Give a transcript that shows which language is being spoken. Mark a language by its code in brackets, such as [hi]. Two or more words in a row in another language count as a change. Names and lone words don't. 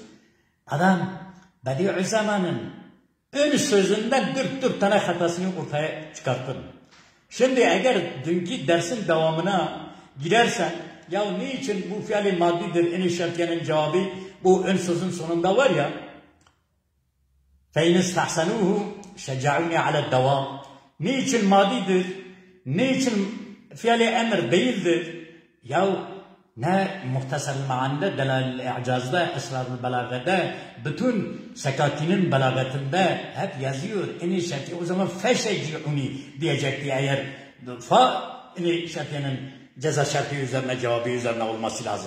[tr] Adam Bediüzzaman'ın ön sözünden 4 tane hatasını ortaya çıkarttın. Şimdi eğer dünkü dersin devamına girersen ya niçin bu fiili maddidir en şartiyenin cevabı bu ön sözün sonunda var ya [ar] فَاِنْ اسْتَحْسَنُوهُ شَجَعُونِ عَلَى الدَّوَامِ [tr] niçin maddidir? Niçin fiili emir değildir? Ya ne Muhtasarul Ma'an'da, Delailül İ'caz'da, Esrarul Belaga'da, bütün Sekakî'nin belagatında hep yazıyor. En şarti o zaman feşeci'uni diyecekti eğer en şartiyenin ceza şartı üzerine cevabı üzerine olması lazım.